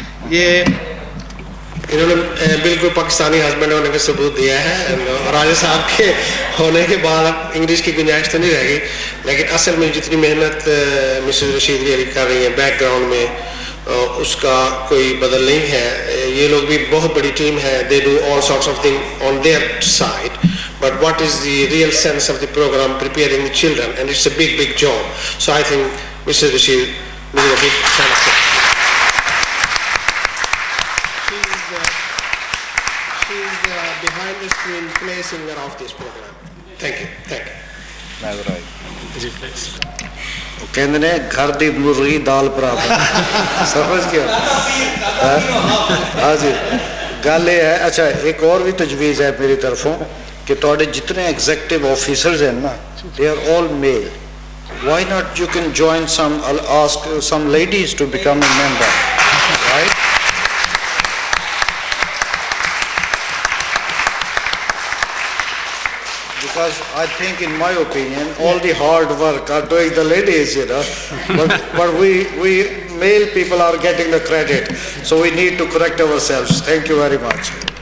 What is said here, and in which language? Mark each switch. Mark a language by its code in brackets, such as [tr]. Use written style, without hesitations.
[ur] یہ انہوں نے بالکل پاکستانی ہسبینڈ ہونے کا ثبوت دیا ہے, اور راجہ صاحب کے ہونے کے بعد اب انگلش کی گنجائش تو نہیں رہ گئی, لیکن اصل میں جتنی محنت مسز رشید گیری کر رہی ہیں بیک گراؤنڈ میں, اس کا کوئی بدل نہیں ہے. یہ لوگ بھی بہت بڑی ٹیم ہے, [en] They do all sorts of thing on their side, but what is the real sense of the program preparing the children, and it's a big job. So I think Mrs. Rashid needs a big hand of applause. She's behind the screen placing of this program. Thank you. [ur] جی please. [pa] وہ کہندے نے گھر دی مرغی دال برابر, سمجھ گیا. ہاں جی, گل یہ ہے. اچھا, ایک اور بھی تجویز ہے میری طرفوں کہ تھوڑے جتنے ایگزیکٹو آفیسرز ہیں نا, [en] they are all male. Why not you can join some, ask some ladies to become a member, right? Because I think, in my opinion, all the hard work are doing the ladies, but we male people are getting the credit, so we need to correct ourselves. Thank you very much.